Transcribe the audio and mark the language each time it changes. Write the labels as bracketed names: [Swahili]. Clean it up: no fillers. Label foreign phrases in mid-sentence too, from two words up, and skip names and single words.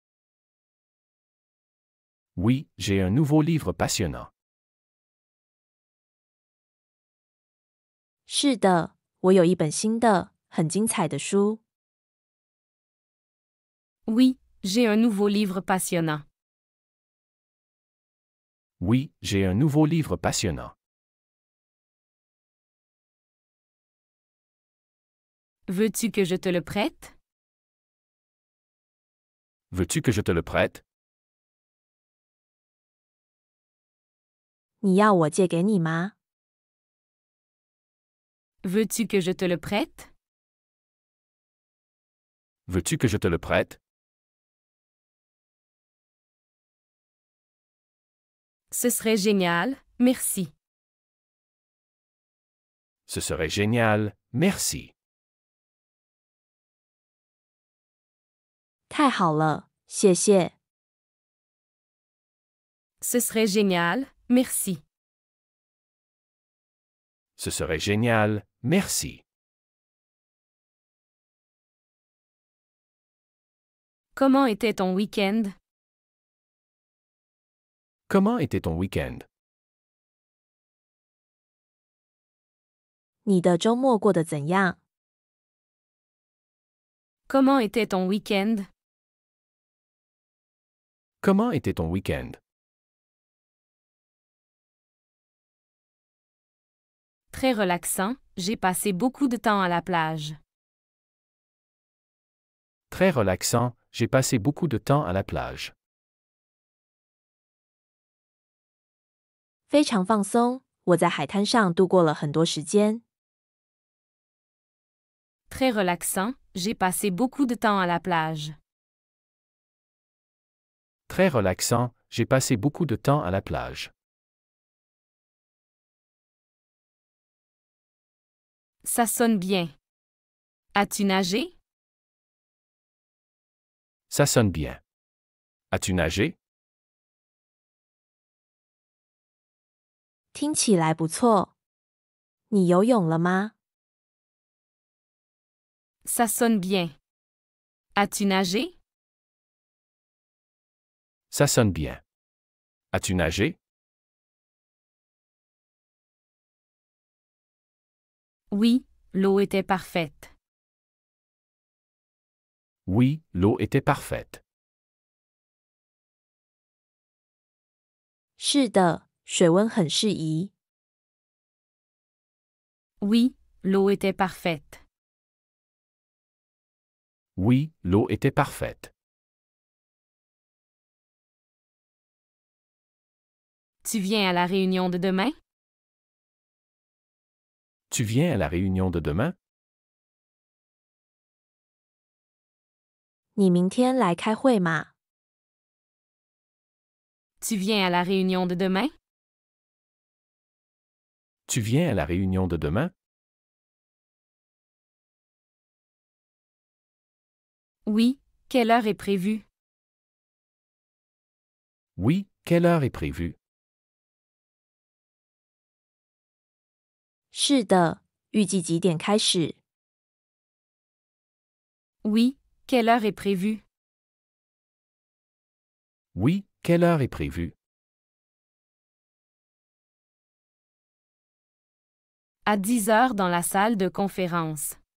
[French] Oui, j'ai un nouveau livre passionnant. [Chinese] 是的，我有一本新的、很精彩的书。 [French] Oui, j'ai un nouveau livre passionnant. Oui, j'ai un nouveau livre passionnant. Veux-tu que je te le prête? Veux-tu que je te le prête? [Chinese] 你要我借给你吗？ [French] Veux-tu que je te le prête? Veux-tu que je te le prête? Ce serait génial, merci. Ce serait génial, merci. [Chinese] 太好了，谢谢。 [French] Ce serait génial, merci. Ce serait génial, merci. Comment était ton week-end? Comment était ton week-end? [Chinese] 你的周末过得怎样？ [French] Comment était ton week-end? Comment était ton week-end? Très relaxant, j'ai passé beaucoup de temps à la plage. Très relaxant, j'ai passé beaucoup de temps à la plage. [Chinese] 非常放松，我在海滩上度过了很多时间。 [French] Très relaxant, j'ai passé beaucoup de temps à la plage. Très relaxant, j'ai passé beaucoup de temps à la plage. Ça sonne bien. As-tu nagé? Ça sonne bien. As-tu nagé? [Chinese] 听起来不错。你游泳了吗？ [French] Ça sonne bien. As-tu nagé? Ça sonne bien. As-tu nagé? Oui, l'eau était parfaite. Oui, l'eau était parfaite. [Chinese] 是的，水温很适宜。 [French] Oui, l'eau était parfaite. Oui, l'eau était parfaite. Tu viens à la réunion de demain? Tu viens à la réunion de demain? [Chinese] 你明天来开会吗？ [French] Tu viens à la réunion de demain? Tu viens à la réunion de demain? Oui, quelle heure est prévue? Oui, quelle heure est prévue? [Chinese] 是的，预计几点开始？ [French] Oui, quelle heure est prévue? Oui, quelle heure est prévue? À 10 heures dans la salle de conférence.